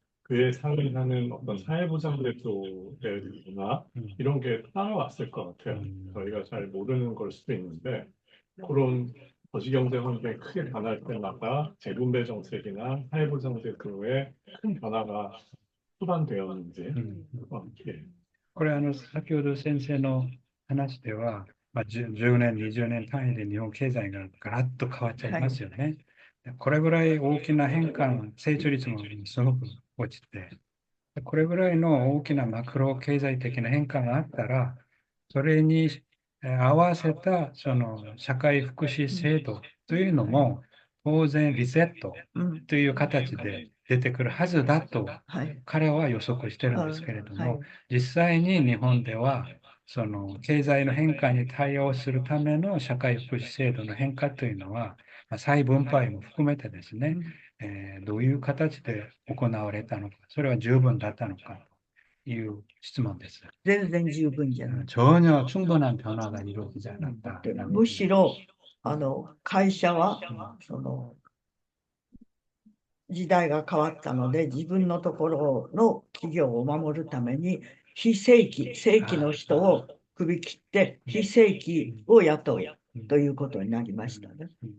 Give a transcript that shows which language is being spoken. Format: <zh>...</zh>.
<ko>그에 상응하는 어떤 사회보장제도나 이런 게 따라왔을 것 같아요. 저희가 잘 모르는 걸 수도 있는데 그런 거시경제 환경이 크게 변할 때마다 재분배 정책이나 사회보장제도에 큰 변화가 수반되었는지. 예.</ko> <ja>これ先ほど先生の話では、10年、20年単位で日本経済がガラッと変わっちゃいますよね。これぐらい大きな変化、成長率もすごく落ちて、これぐらいの大きなマクロ経済的な変化があったら、それに合わせたその社会福祉制度というのも、当然リセットという形で出てくるはずだと彼は予測してるんですけれども、実際に日本ではその経済の変化に対応するための社会福祉制度の変化というのは、再分配も含めてですね、どういう形で行われたのか、それは十分だったのかという質問です。全然十分じゃない。</ja> <ko>전혀 충분한 변화가 이루어지지 않았다.</ko> <ja>むしろ会社はその時代が変わったので、自分のところの企業を守るために非正規の人を首切って非正規を雇うということになりましたね。</ja>